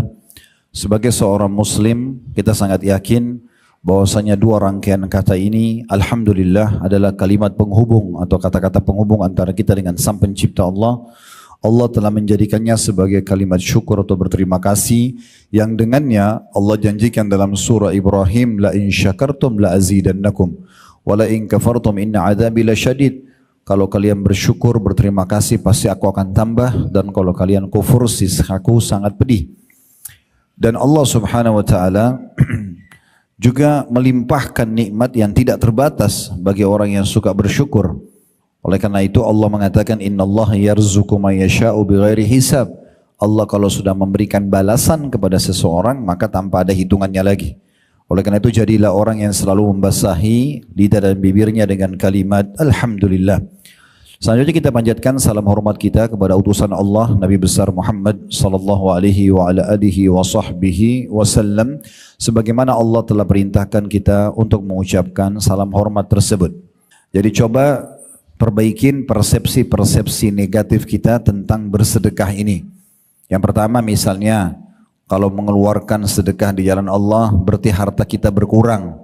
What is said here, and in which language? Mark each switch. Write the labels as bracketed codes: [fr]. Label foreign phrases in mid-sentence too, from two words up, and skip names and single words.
[id] Sebagai seorang muslim, kita sangat yakin bahwasanya dua rangkaian kata ini alhamdulillah adalah kalimat penghubung atau kata-kata penghubung antara kita dengan Sang Pencipta Allah. Allah telah menjadikannya sebagai kalimat syukur atau berterima kasih yang dengannya Allah janjikan dalam surah Ibrahim, [ar] لئن شكرتم لأزيدنكم ولئن كفرتم إن عذابي لشديد. [id] Kalau kalian bersyukur, berterima kasih, pasti aku akan tambah. Dan kalau kalian kufur, siksaku sangat pedih. Dan Allah [ar] سبحانه وتعالى [id] juga melimpahkan nikmat yang tidak terbatas bagi orang yang suka bersyukur. Oleh karena itu Allah mengatakan [ar] إن الله يرزق من يشاء بغير حساب. [id] Allah kalau sudah memberikan balasan kepada seseorang maka tanpa ada hitungannya lagi. Oleh karena itu jadilah orang yang selalu membasahi lidah dan bibirnya dengan kalimat alhamdulillah. Selanjutnya kita panjatkan salam hormat kita kepada utusan Allah Nabi besar Muhammad [ar] صلى الله عليه وعلى آله وصحبه وسلم, [id] sebagaimana Allah telah perintahkan kita untuk mengucapkan salam hormat tersebut. Jadi coba perbaikin persepsi-persepsi negatif kita tentang bersedekah ini. Yang pertama misalnya kalau mengeluarkan sedekah di jalan Allah berarti harta kita berkurang.